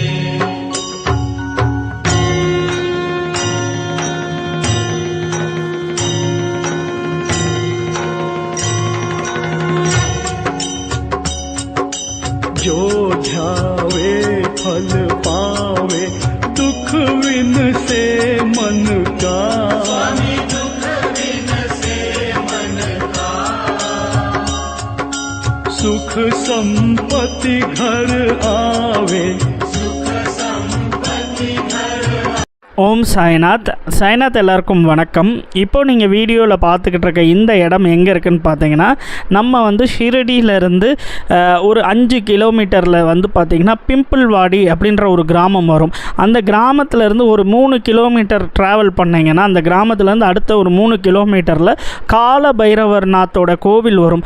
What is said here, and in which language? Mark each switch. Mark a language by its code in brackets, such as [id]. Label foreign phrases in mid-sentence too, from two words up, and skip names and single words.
[hi] जो ध्यावे फल पावे, दुख विन से मन का। स्वामी दुख विन से मन का। सुख संपत्ति घर आवे, सुख संपत्ति घर। [ta] ஓம் சாய்நாத். சாய்நாத் எல்லாருக்கும் வணக்கம். இப்போ நீங்கள் வீடியோவில் பார்த்துக்கிட்டு இருக்க இந்த இடம் எங்கே இருக்குதுன்னு பார்த்தீங்கன்னா, நம்ம ஷிரடியிலேருந்து ஒரு 5 கிலோமீட்டரில் பார்த்திங்கன்னா பிம்பிள்வாடி அப்படின்ற ஒரு கிராமம் வரும். அந்த கிராமத்திலேருந்து ஒரு 3 கிலோமீட்டர் ட்ராவல் பண்ணிங்கன்னா அந்த கிராமத்துலேருந்து அடுத்த ஒரு 3 கிலோமீட்டரில் கால பைரவர் நாத்தோட கோவில் வரும்.